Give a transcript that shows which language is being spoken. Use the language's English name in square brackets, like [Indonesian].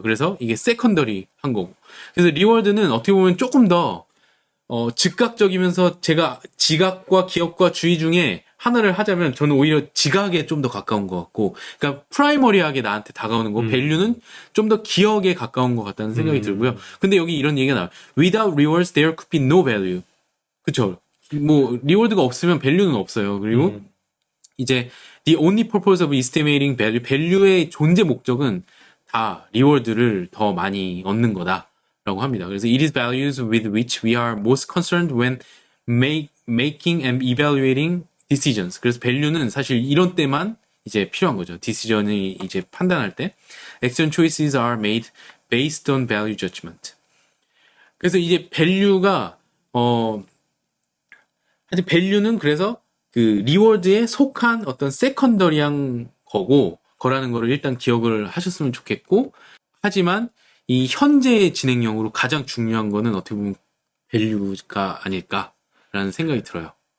[Korean] 그래서 이게 세컨더리한 거고. 그래서 리워드는 어떻게 보면 조금 더 즉각적이면서 제가 지각과 기억과 주의 중에 하나를 하자면 저는 오히려 지각에 좀 더 가까운 것 같고, 그러니까 프라이머리하게 나한테 다가오는 거, 밸류는 좀 더 기억에 가까운 것 같다는 생각이 들고요. 근데 여기 이런 얘기가 나와요. [English] Without rewards, there could be no value. [Korean] 그쵸? 뭐 리워드가 없으면 밸류는 없어요. 그리고 이제 [English] the only purpose of estimating value, [Korean] 밸류의 존재 목적은 다 리워드를 더 많이 얻는 거다라고 합니다. 그래서 [English] it is values with which we are most concerned when making and evaluating decisions. [Korean] 그래서 밸류는 사실 이런 때만 이제 필요한 거죠. decision이 이제 판단할 때 [English] action choices are made based on value judgment. [Korean] 그래서 이제 밸류가 하여튼 밸류는 그래서 그 리워드에 속한 어떤 세컨더리한 거라는 거를 일단 기억을 하셨으면 좋겠고, 하지만 이 현재의 진행형으로 가장 중요한 거는 어떻게 보면 밸류가 아닐까라는 생각이 들어요.